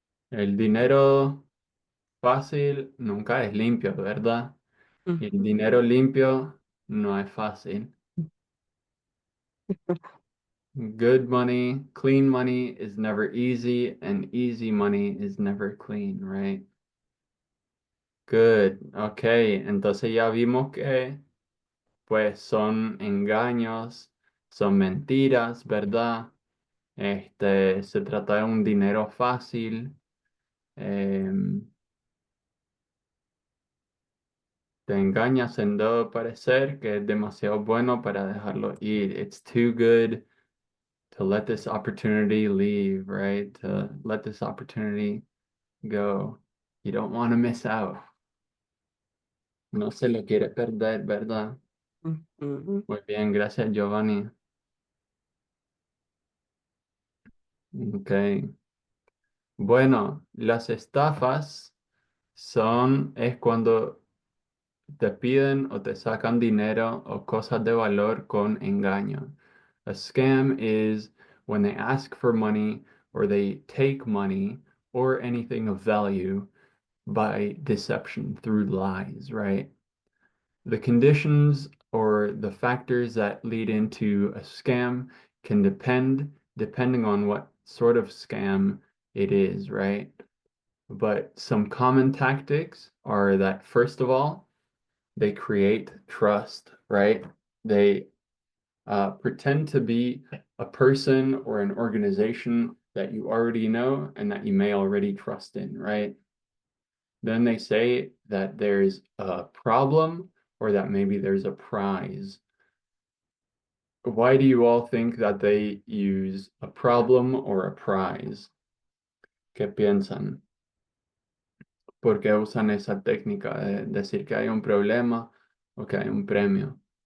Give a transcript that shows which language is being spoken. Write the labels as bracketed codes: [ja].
[es] El dinero fácil nunca es limpio, ¿verdad? Y el dinero limpio no es fácil. [en] Good money, clean money is never easy, and easy money is never clean, right? Good. [es] Ok, entonces ya vimos que pues son engaños, son mentiras, ¿verdad? Se trata de un dinero fácil. em, Te engañas en dado parecer que es demasiado bueno para dejarlo ir. [en] It's too good to let this opportunity leave, right? To let this opportunity go. You don't want to miss out. [es] No se lo quiere perder, ¿verdad? Ujú. Muy bien, gracias, Giovanni. Ok. Bueno, las estafas es cuando te piden o te sacan dinero o cosas de valor con engaño. [en] A scam is when they ask for money or they take money or anything of value by deception through lies, right? The conditions or the factors that lead into a scam can depending on what sort of scam it is, right? But some common tactics are that, first of all, they create trust, right? They pretend to be a person or an organization that you already know and that you may already trust in, right? Then they say that there's a problem or that maybe there's a prize. Why do you all think that they use a problem or a prize? [es] ¿Qué piensan? ¿Por qué usan esa técnica de decir que hay un problema o que hay un premio?